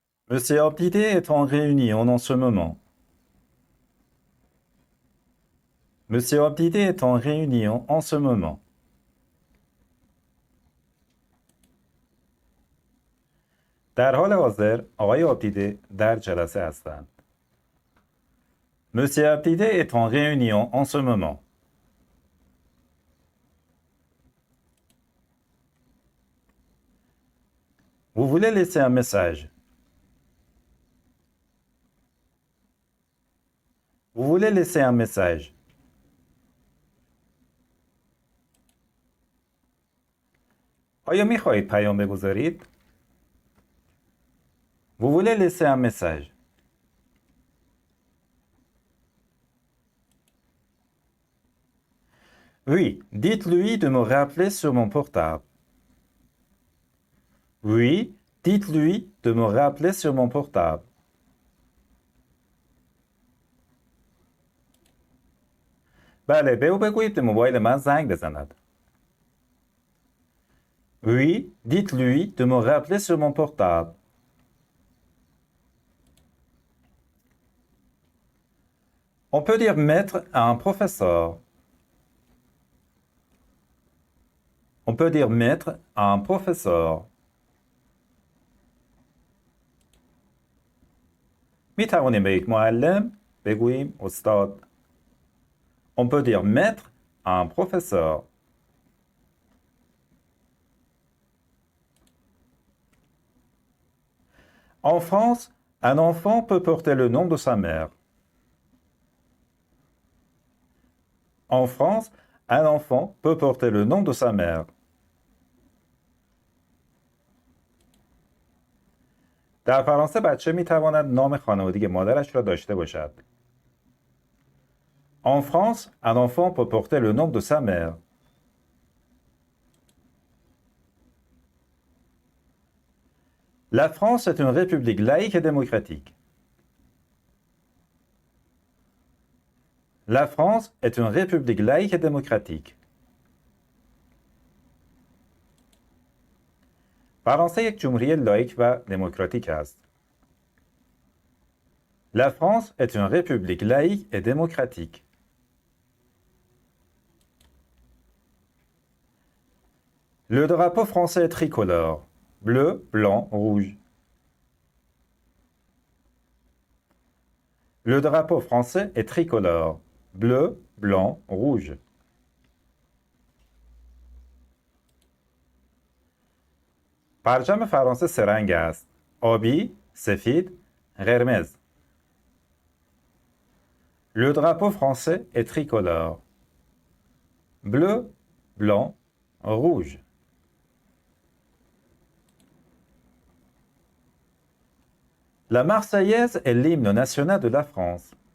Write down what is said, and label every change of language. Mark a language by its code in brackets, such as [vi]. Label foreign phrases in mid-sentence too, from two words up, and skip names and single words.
[fr] Monsieur Abdidé est en réunion en ce moment. Monsieur Abdidé est en réunion en ce moment. [fa] در حال حاضر آقای عبدیده در جلسه هستند. [fr] Monsieur Abdidé est en réunion en ce moment. Vous voulez laisser un message? Vous voulez laisser un message? [fa] آیا می‌خواهید پیام بگذارید؟ [fr] Vous voulez laisser un message? Oui, dites-lui de me rappeler sur mon portable. Oui, dites-lui de me rappeler sur mon portable. [fa] بله، به او بگویید به موبایل من زنگ بزند. [fr] Oui, dites-lui de me rappeler sur mon portable. On peut dire maître à un professeur. On peut dire maître à un professeur. [fa] می توانیم به یک معلم بگوییم استاد. [fr] On peut dire maître à un professeur. En France, un enfant peut porter le nom de sa mère. En France, un enfant peut porter le nom de sa mère. [fa] در فرانسه بچه می تواند نام خانوادگی مادرش را داشته باشد. [fr] En France, un enfant peut porter le nom de sa mère. La France est une république laïque et démocratique. La France est une république laïque et démocratique. [fa] فرانسه یک جمهوری لایک و دموکراتیک است. [fr] La France est une république laïque et démocratique. Le drapeau français est tricolore. Bleu, blanc, rouge. Le drapeau français est tricolore. Bleu, blanc, rouge. [fa] پرچم فرانسه سه رنگ است. آبی، سفید، قرمز. [fr] Le drapeau français est tricolore. Bleu, blanc, rouge. La Marseillaise est l'hymne national de la France.